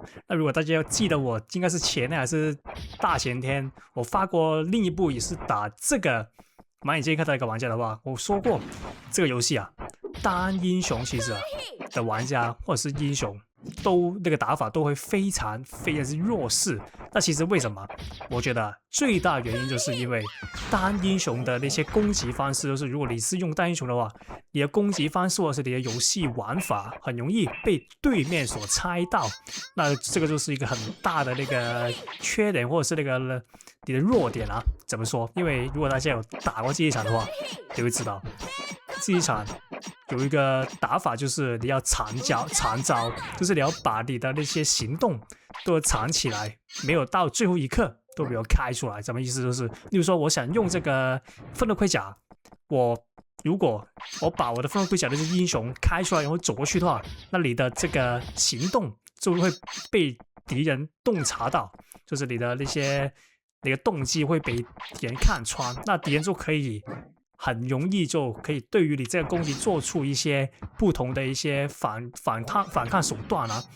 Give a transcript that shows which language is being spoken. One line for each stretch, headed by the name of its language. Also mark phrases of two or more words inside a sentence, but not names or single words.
Chinese: 那如果大家要記得我應該是前天還是大前天，我發過另一部也是打這個滿眼劍客的一個玩家的話，我說過這個遊戲啊，單英雄其實的玩家或者是英雄都那個打法都會非常之弱勢。那其實為什麼？我覺得最大原因就是因為單英雄的那些攻擊方式，就是如果你是用單英雄的話，你的攻擊方式或者是你的遊戲玩法很容易被对面所猜到。那這個就是一個很大的那個缺點，或者是那個你的弱點啊。怎麼說？因為如果大家有打過這一場的話，你會知道這一場有一個打法，就是你要藏招，就是你要把你的那些行動都藏起來，沒有到最後一刻都沒有開出來。什麼意思？就是例如說我想用這個憤怒盔甲，如果我把我的憤怒盔甲的這些英雄開出來，然後走過去的話，那你的這個行動就會被敵人洞察到，就是你的那個動機會被敵人看穿，那敵人就可以很容易就可以對於你這個攻擊做出一些不同的一些反抗手段啊。